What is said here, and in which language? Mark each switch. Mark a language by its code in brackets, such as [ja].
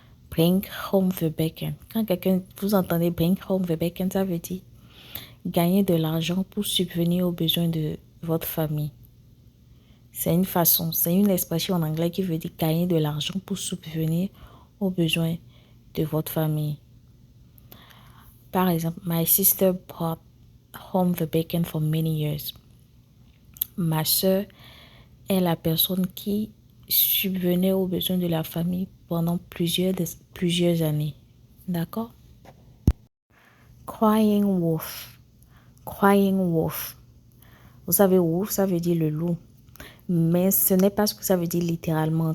[en] Bring home the bacon. [fr] Quand vous entendez [en] bring home the bacon, [fr] ça veut dire gagner de l'argent pour subvenir aux besoins de votre famille. C'est une façon, c'est une expression en anglais qui veut dire gagner de l'argent pour subvenir aux besoins de votre famille. Par exemple, [en] my sister brought home the bacon for many years. [fr] Ma soeur est la personne qui subvenait aux besoins de la famille pendant plusieurs années. D'accord? [en] Crying wolf. Crying wolf. [fr] Vous savez, wolf, ça veut dire le loup. Mais ce n'est pas ce que ça veut dire littéralement.